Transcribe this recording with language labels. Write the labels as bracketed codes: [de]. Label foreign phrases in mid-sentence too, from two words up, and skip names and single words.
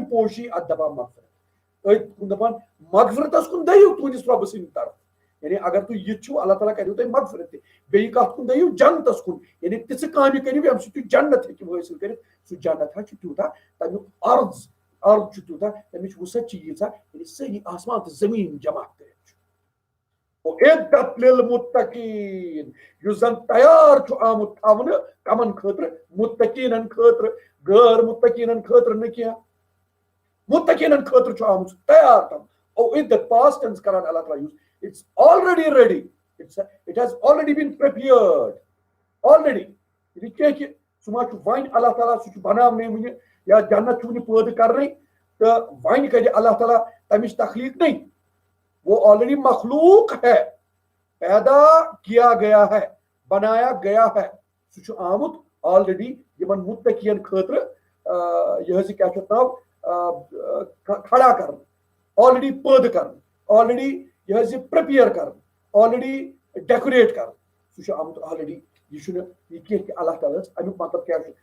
[ks] پوشی، اتھ دپان مغفرت، أتھۍ دپان مغفرتس کُن دٔیِو تُہنٛدِس رۄبہٕ سٕنٛدِ طرفہٕ، یعنی اگر تُہۍ یہِ چھُو اللہ تعالیٰ کریو تۄہہِ مغفرت تہِ، بیٚیہِ کتھ کُن دٔیِو جنتس کُن، یعنی تِژھٕ کامہِ کٔرِو ییٚمہِ سۭتۍ تُہۍ جنت ہیٚکِو حٲصِل کٔرِتھ، سُہ جنت حظ چھُ تیوٗتاہ، تمیُک عرض چھُ تیوٗتاہ، تمِچ وسعت چھِ ییٖژاہ، یعنی سٲری آسمان تہٕ زٔمیٖن جمع کٔرِتھ چھُ، [ar] اُعِدَّت لِلمُتَّقیٖن، [ks] یُس زن تیار چھُ آمُت تھاونہٕ کمن خٲطرٕ؟ متقیٖنن خٲطرٕ، غٲر متقیٖنن خٲطرٕ نہٕ کینٛہہ، متقیٖنن خٲطرٕ چھُ آمُت تیار تھاونہٕ، اُعِدَت پاسٹ ٹینس کران اللہ تعالیٰ یوٗز، [en] it's already ready, it has already been prepared already، [ks] یعنی کینٛہہ کہِ سُہ ما چھُ وۄنۍ اللہ تعالیٰ سُہ چھُ بناونٕے وُنہِ، یا جنت چھُ وُنہِ پٲدٕ کرنٕے تہٕ وۄنۍ کرِ اللہ تعالیٰ تمِچ تخلیٖق نہیں، [ur] وہ آلریڈی مخلوق ہے، پیدا کیا گیا ہے، بنایا گیا ہے، [ks] سُہ چھُ آمُت آلریڈی یِمن متقین خٲطرٕ یہِ حظ یہِ کیٛاہ چھُ اَتھ ناو کھڑا کرنہٕ، آلریڈی پٲدٕ کرنہٕ، آلریڈی یہِ حظ یہِ پرٛپیر کرنہٕ، آلریڈی ڈیکوریٹ کرنہٕ، سُہ چھُ آمُت آلریڈی، یہِ چھُنہٕ یہِ کینٛہہ کہِ اللہ تعالیٰ ہس امیُک مطلب کیٛاہ چھُ؟